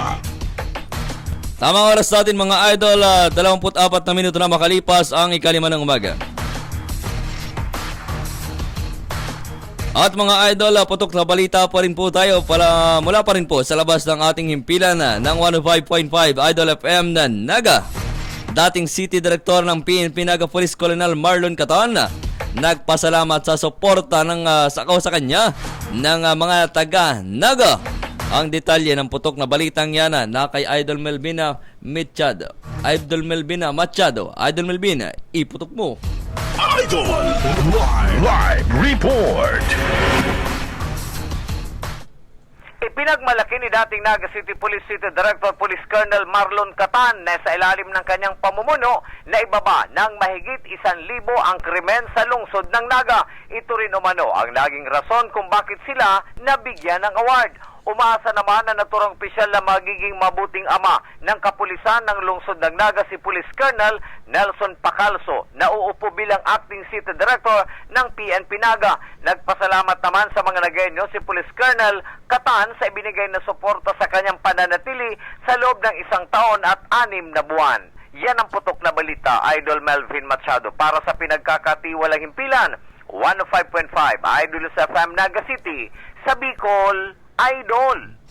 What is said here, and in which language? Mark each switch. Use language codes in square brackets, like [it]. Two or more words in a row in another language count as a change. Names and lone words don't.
[tl] Tamang oras natin mga idol, 24 na minuto na makalipas ang ika-5 ng umaga. At mga idol, putok na balita pa rin po tayo mula pa rin po sa labas ng ating himpilan ng 105.5 Idol FM na Naga. Dating City Director ng PNP Naga Police Colonel Marlon Catan, nagpasalamat sa suporta sa kanya ng mga taga Naga. Ang detalye ng putok na balitang yan na kay Idol Melvina Machado. Idol Melvina Machado. Idol Melvina, iputok mo. Idol Live Report! Ipinagmalaki ni dating Naga City Police City Director Police Colonel Marlon Catan na sa ilalim ng kanyang pamumuno na ibaba ng mahigit 1,000 ang krimen sa lungsod ng Naga. Ito rin umano ang naging rason kung bakit sila nabigyan ng award. Umaasa naman na naturang opisyal na magiging mabuting ama ng kapulisan ng lungsod ng Naga si Police Colonel Nelson Pacalso na uupo bilang Acting City Director ng PNP Naga. Nagpasalamat naman sa mga Nagenyo si Police Colonel Catan sa ibinigay na suporta sa kanyang pananatili sa loob ng 1 taon at 6 na buwan. Yan ang putok na balita, Idol Melvin Machado, para sa pinagkakatiwalang himpilan. 105.5 Idol sa FM Naga City, sa Bicol, Idol.